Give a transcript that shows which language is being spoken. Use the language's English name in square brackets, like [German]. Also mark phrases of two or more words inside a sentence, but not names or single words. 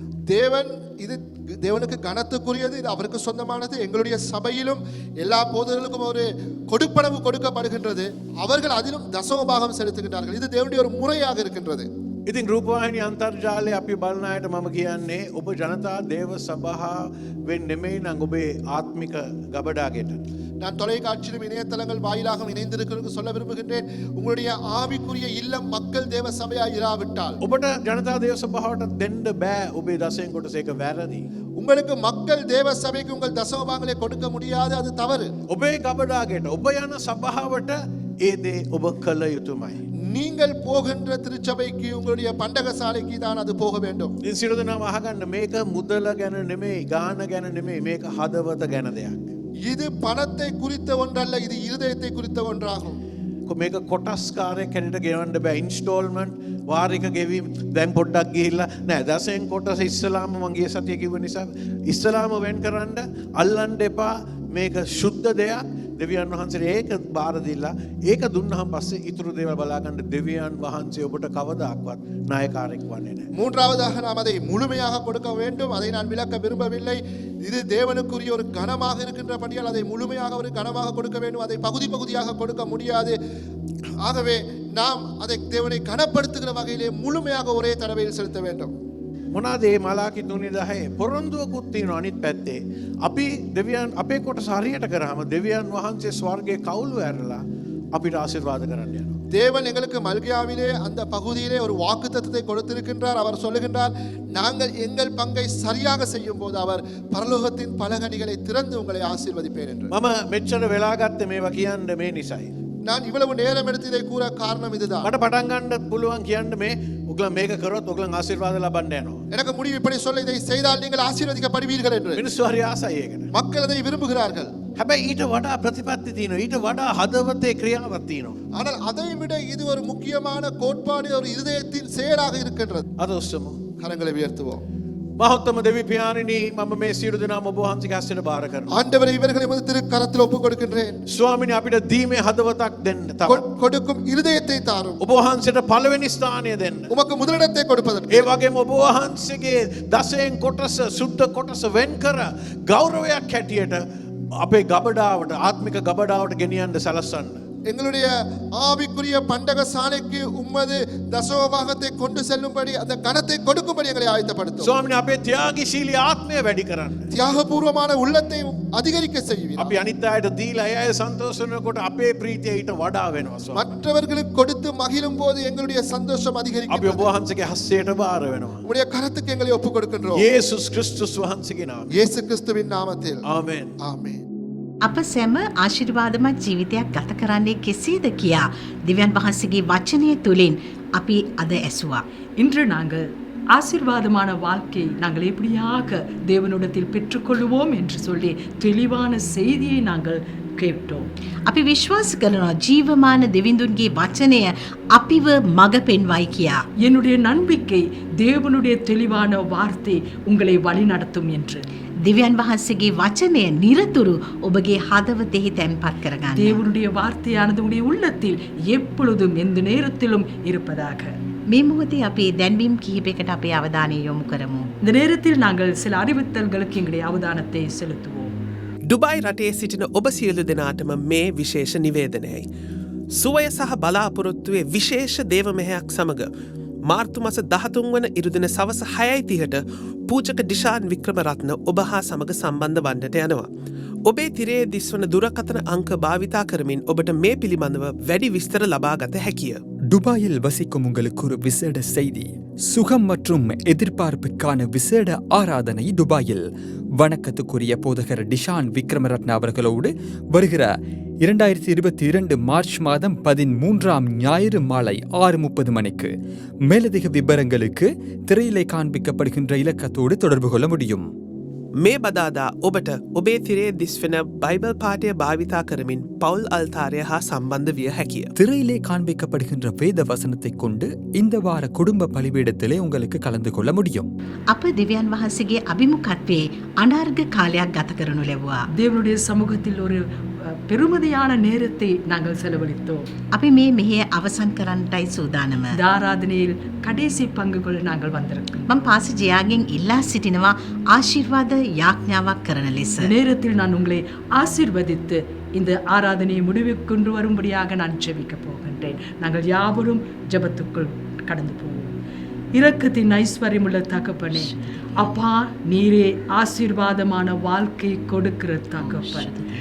[Tamil] தேவன் இது தேவனுக்கு கனத்துக்குரியது இது அவருக்கு சொந்தமானது எங்களுடைய சபையிலும் எல்லா போதகர்களுக்கும் ஒரு கொடுப்பனவு கொடுக்கப்படுகின்றது அவர்கள் அதிலும் தசம பாகம் செலுத்துகின்றார்கள் இது தேவனுடைய ஒரு முறையாக இருக்கின்றது [Sinhala] ඉතින් රූපවාහිනී අන්තර්ජාලය අපි බලන අයට මම කියන්නේ ඔබ ජනතා දේව සභාවෙන් නෙමෙයි නම් ඔබේ ආත්මික ගබඩාගෙට [Tamil] நான் தொலைக்காட்சியிலும் இணையதளங்கள் வாயிலாக இணைந்திருக்கிறது சொல்ல விரும்புகின்றேன். உங்களுடைய ஆவிக்குரிய இல்லம் மக்கள் தேவ சபையாய் இராவிட்டால் [Sinhala] ඔබට ජනතා දේව සභාවට දෙන්න බෑ ඔබේ දසයෙන් කොටස ඒක වැරදි. [Tamil] உங்களுக்கு மக்கள் தேவ சபைக்கு உங்கள் தசமபாகங்களை கொடுக்க முடியாது, அது தவறு. [Sinhala] ඔබේ ගබඩාගේට ඔබ යන සභාවට ඒ දේ ඔබ කළ යුතුමයි. [Tamil] நீங்கள் போகின்ற திருச்சபைக்கு உங்களுடைய பண்டகசாலைக்கு தான் அது போக வேண்டும். [Sinhala] ඉතින් සියලු දෙනාම අහගන්න මේක මුදල ගැන නෙමෙයි ගාන ගැන නෙමෙයි මේක හදවත ගැන දෙයක්. [Tamil] இது பணத்தை குறித்த ஒன்றல்ல, இது இருதயத்தை குறித்த ஒன்றாகும். [Sinhala] මේක කොටස්කාරයක් හැටියට ගෙවන්න බෑ. ඉන්ස්ටෝල්මන්ට් වාරික ගෙවීම දැන් පොඩ්ඩක් ගිහිල්ලා නෑ දසයෙන් කොටස ඉස්සලාම මම ගිය සතිය කිව්ව නිසා ඉස්සලාම වෙන් කරන්න අල්ලන්න එපා. මේක සුද්ධ දෙයක්. දෙවියන් වහන්සේට ඒක බාර දීලා ඒක දුන්නාම පස්සේ ඊතුරු දේවල් බලා ගන්න දෙවියන් වහන්සේ ඔබට කවදාක්වත් නායකාරයෙක් වන්නේ නැහැ. [Tamil] மூன்றாவதாக நாம் அதை முழுமையாக கொடுக்க வேண்டும். அதை நான் விளக்க விரும்பவில்லை. இது தேவனுக்குரிய ஒரு கனமாக இருக்கின்றபடியால் அதை முழுமையாக ஒரு கனமாக கொடுக்க வேண்டும். அதை பகுதி பகுதியாக கொடுக்க முடியாது. ஆகவே நாம் அதை தேவனை கனப்படுத்துகிற வகையிலே முழுமையாக ஒரே தடவையில் செலுத்த வேண்டும். [Sinhala] මොනාද මේ මලාකි 3:10 පොරොන්දුවකුත් තියෙනවා අනිත් පැත්තේ. අපි දෙවියන් අපේ කොටස හරියට කරාම දෙවියන් වහන්සේ ස්වර්ගයේ කවුළු ඇරලා අපිට ආශිර්වාද කරන්න යනවා. [Tamil] தேவன் எங்களுக்கு மல்கியாவிலே அந்த பகுதியிலே ஒரு வாக்குத்தத்தத்தை கொடுத்திருக்கின்றார். அவர் சொல்லுகின்றார், நாங்கள் எங்கள் பங்கை சரியாக செய்யும் போது அவர் பரலோகத்தின் பலகணிகளை திறந்து உங்களை ஆசீர்வதிப்பேன் என்று. [Sinhala] මම මෙච්චර වෙලා ගත්තේ මේවා කියන්න මේ නිසයි. [Tamil] நான் இவ்வளவு நேரம் எடுத்து இதை கூற காரணம் இதுதான். [Sinhala] මට පටන් ගන්න පුළුවන් කියන්න මේ ඔගලන් මේක කරොත් ඔගලන් ආශිර්වාද ලබන්න යනවා. [Tamil] எனக்கு முடிவு இப்படி சொல்ல, இதை செய்தால் நீங்கள் ஆசீர்வதிக்கப்படுவீர்கள் என்று. [Sinhala] මිනිස්සු හරි ආසයි ඒකට. [Tamil] மக்கள் அதை விரும்புகிறார்கள். [Sinhala] හැබැයි ඊට වඩා ප්‍රතිපත්ති තියෙනවා. ඊට වඩා හදවතේ ක්‍රියාවක් තියෙනවා. [Tamil] ஆனால் அதை விட இது ஒரு முக்கியமான கோட்பாடு, ஒரு இருதயத்தின் செயலாக இருக்கின்றது. [Sinhala] අද ඔස්සමු. [Tamil] கரங்களை உயர்த்துவோம். [Sinhala] මහත්තම දෙවි පියාණනි මම මේ සියලු දෙනාම ඔබ වහන්සේගේ හස්තයට බාර කරනවා. [Tamil] ஆண்டவரே, இவர்களை உமது திருக்கரத்தில் ஒப்புக் கொடுக்கின்றேன். [Sinhala] ස්වාමිනේ අපිට දීමේ හදවතක් දෙන්න. තව [Tamil] கொடுக்கும் இருதயத்தை தாரும். [Sinhala] ඔබ වහන්සේට පළවෙනි ස්ථානය දෙන්න. [Tamil] உமக்கு முதலிடத்தை கொடுப்பதற்கு. [Sinhala] ඒ වගේම ඔබ වහන්සේගේ දසයෙන් කොටස සුද්ධ කොටස වෙන් කර ගෞරවයක් හැටියට අපේ ගබඩාවට ආත්මික ගබඩාවට ගෙනියන්න සලස්වන්න. [Tamil] எங்களுடைய ஆவிக்குரிய பண்டக சாலைக்கு உம்மது தசமபாகத்தை கொண்டு செல்லும்படி அந்த கனத்தை கொடுக்கும்படி எங்களை ஆயத்தப்படுத்தும். [Sinhala] ස්වාමිනේ අපේ ත්‍යාගශීලී ආත්මය වැඩි කරන්න. [Tamil] தியாகபூர்வமான உள்ளத்தை அதிகரிக்க செய்வீர். [Sinhala] අපි අනිත් අයට දීලා ඒ අය සන්තෝෂ වෙනකොට අපේ ප්‍රීතිය ඊට වඩා වෙනවා ස්වාමී. [Tamil] மற்றவர்களுக்கு கொடுத்து மகிழும் போது எங்களுடைய சந்தோஷம் [Sinhala] අපි [Tamil] அதிகரிக்கும். [Sinhala] ඔබ වහන්සේගේ හස්තයට බාර වෙනවා. [Tamil] உம்முடைய கரத்துக்கு எங்களை ஒப்புக் கொடுக்கின்றோம். [Sinhala] යේසුස් ක්‍රිස්තුස් වහන්සේගේ නාමයෙන්. [Tamil] இயேசு கிறிஸ்துவின் நாமத்தில் [Sinhala] ආමෙන්. [Tamil] ஆமென். [Sinhala] අප සැම ආශිර්වාදමත් ජීවිතයක් ගත කරන්නේ කෙසේද කියා දෙවියන් වහන්සේගේ වචනය තුලින් අපි අද ඇසුවා. [Tamil] இன்று நாங்கள் ஆசீர்வாதமான வாழ்க்கையை நாங்கள் எப்படியாக தேவனிடத்தில் பெற்றுக்கொள்வோம் என்று சொல்லி தெளிவான செய்தியை நாங்கள் கேட்டோம். [Sinhala] අපි විශ්වාස කරනවා ජීවමාන දෙවිඳුන්ගේ වචනය අපිව මඟ පෙන්වයි කියා. [Tamil] என்னுடைய நம்பிக்கை தேவனுடைய தெளிவான வார்த்தை உங்களை வழிநடத்தும் என்று. [Sinhala] දෙවියන් වහන්සේගේ වචනය නිරතුරු ඔබගේ හදවතෙහි තැන්පත් කරගන්න. [Tamil] தேவனுடைய வார்த்தையானது உங்களுடைய உள்ளத்தில் எப்பொழுதும் எந்த நேரத்திலும் இருப்பதாக. [Sinhala] මේ මොහොතේ අපි දැන්වීම් කිහිපයකට අපේ අවධානය යොමු කරමු. [Tamil] இந்த நேரத்தில் நாங்கள் சில அறிவித்தல்களுக்கு எங்களுடைய அவதானத்தை செலுத்துவோம். [Sinhala] ඩුබයි රටේ සිටින ඔබ සියලු දෙනාටම මේ විශේෂ නිවේදනයයි. සුවය සහ බලාපොරොත්තුවේ විශේෂ දේව මෙහෙයක් සමඟ මාර්තු මස 13 වන ඉරුදින සවස 6:30ට පූජක ඩිෂාන් වික්‍රමරත්න ඔබ හා සමග සම්බන්ධ වන්නට යනවා. ඔබේ තිරේ දිස්වන දුරකථන අංක භාවිතා කරමින් ඔබට මේ පිළිබඳව වැඩි විස්තර ලබා ගත හැකිය. [Tamil] துபாயில் வசிக்கும் உங்களுக்கு ஒரு விசேட செய்தி. சுகம் மற்றும் எதிர்பார்ப்புக்கான விசேட ஆராதனை துபாயில். வணக்கத்துக்குரிய போதகர் டிஷான் விக்ரமரத்ன அவர்களோடு வருகிற 2022 மார்ச் மாதம் 13ஆம் ஞாயிறு மாலை 6:30 மணிக்கு. மேலதிக விபரங்களுக்கு திரையிலே காண்பிக்கப்படுகின்ற இலக்கத்தோடு தொடர்பு கொள்ள முடியும். [Sinhala] මේ බදාදා ඔබට ඔබේ තිරේ දිස්වෙන බයිබල් පාටය භාවිතා කරමින් පවුල් අල්තාරය හා සම්බන්ධ විය හැකිය. [Tamil] திரையிலே காண்பிக்கப்படுகின்ற வேத வசனத்தை கொண்டு இந்த வார குடும்ப பலிபீடத்திலே உங்களுக்கு கலந்து கொள்ள முடியும். [Sinhala] අප දෙවියන් වහන්සේගේ අභිමුඛත්වයේ අනාර්ග කාලයක් ගත කරනු ලැබුවා. [Tamil] தேவனுடைய சமூகத்தில் ஒரு பெருமதியான நேரத்தை நாங்கள் செலவழித்தோம். [Sinhala] අපි මේ මෙහෙය අවසන් කරන්නටයි සූදානම. [Tamil] இந்த ஆராதனையில் கடைசி பங்குகள் நாங்கள் வந்திருக்கிறோம். [Sinhala] මම පාසි ජයාගෙන් ඉල්ලා සිටිනවා ආශිර්වාද යාඥාවක් කරන ලෙස. [Tamil] இந்த நேரத்தில் நான் உங்களை ஆசீர்வதித்து இந்த ஆராதனையை முடிவுக்கு கொண்டு வரும்படியாக நான் ஜெபிக்க போகின்றேன். நாங்கள் யாவரும் ஜெபத்துக்குள் கடந்து போவோம். இரக்கத்தின் ஐஸ்வர்யமுள்ள தகப்பனே, அப்பா நீரே ஆசீர்வாதமான வாழ்க்கை கொடுக்கிற தகப்பன்.